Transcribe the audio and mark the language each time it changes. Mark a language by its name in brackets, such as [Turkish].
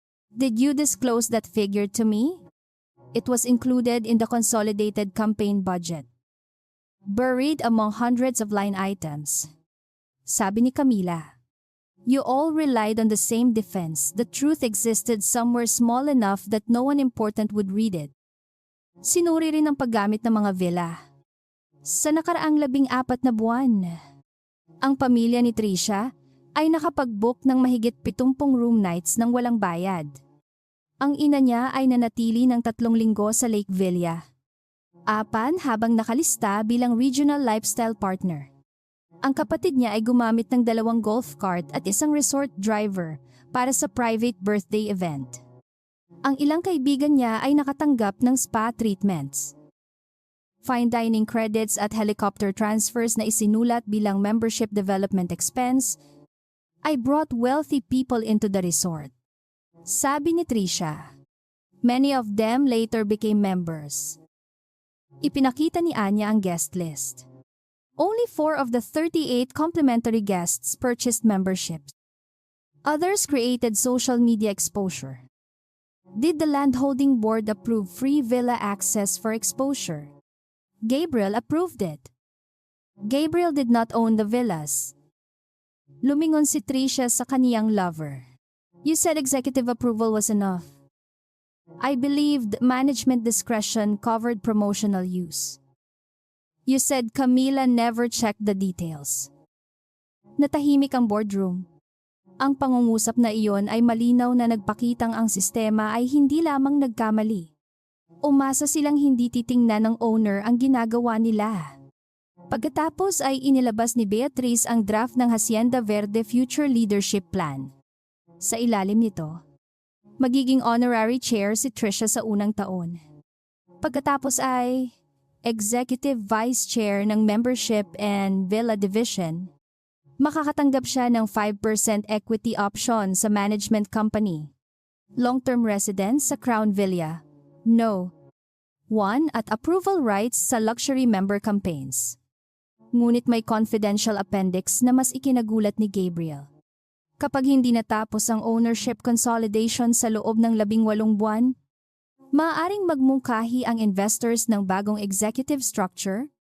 [English] Did you disclose that figure to me? It was included in the consolidated campaign budget, buried among hundreds of line items. [Filipino] Sabi ni Camila. [English] You all relied on the same defense. The truth existed somewhere small enough that no one important would read it. [Filipino] Sinuri rin ang paggamit ng mga villa. Sa nakaraang 14 na buwan, ang pamilya ni Trisha ay nakapag-book ng mahigit 70 room nights nang walang bayad. Ang ina niya ay nanatili ng 3 linggo sa Lake Villa. 4 habang nakalista bilang regional lifestyle partner. Ang kapatid niya ay gumamit ng 2 golf cart at 1 resort driver para sa private birthday event. Ang ilang kaibigan niya ay nakatanggap ng spa treatments. [English] Fine dining credits at helicopter transfers [Filipino] na isinulat bilang [English] membership development expense ay brought wealthy people into the resort. [Filipino] Sabi ni Trisha, [English] many of them later became members. [Filipino] Ipinakita ni Anya ang guest list. [English] Only 4 of the 38 complimentary guests purchased memberships. Others created social media exposure. Did the landholding board approve free villa access for exposure? Gabriel approved it. Gabriel did not own the villas. [Filipino] Lumingon si Trisha sa kaniyang lover. [English] You said executive approval was enough. I believed management discretion covered promotional use. You said Camila never checked the details. [Filipino] Natahimik ang boardroom. Ang pangungusap na iyon ay malinaw na nagpakitang ang sistema ay hindi lamang nagkamali. Umasa silang hindi titingnan ng owner ang ginagawa nila. Pagkatapos ay inilabas ni Beatrice ang draft ng Hacienda Verde Future Leadership Plan. Sa ilalim nito, magiging honorary chair si Trisha sa unang taon. Pagkatapos ay Executive Vice Chair ng Membership and Villa Division. Makakatanggap siya ng 5% equity option sa management company. Long-term residence sa Crown Villa. No. 1 at approval rights sa luxury member campaigns. Ngunit may confidential appendix na mas ikinagulat ni Gabriel. Kapag hindi natapos ang ownership consolidation sa loob ng 18 buwan, maaaring magmungkahi ang investors ng bagong executive structure.